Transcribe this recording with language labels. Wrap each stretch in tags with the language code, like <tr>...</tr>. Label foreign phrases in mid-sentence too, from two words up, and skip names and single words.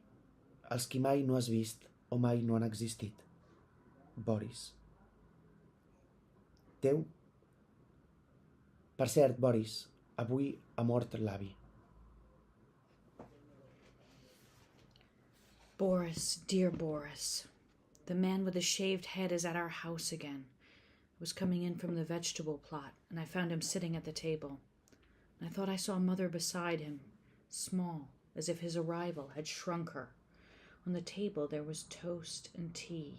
<ca>Els qui mai no has vist o mai no han existit. Boris. Teu? Per cert, Boris, avui ha mort l'avi. Boris,</ca> <en>dear Boris. The man with the shaved head is at our house again. I was coming in from the vegetable plot, and I found him sitting at the table. I thought I saw Mother beside him, small, as if his arrival had shrunk her. On the table there was toast and tea.</en>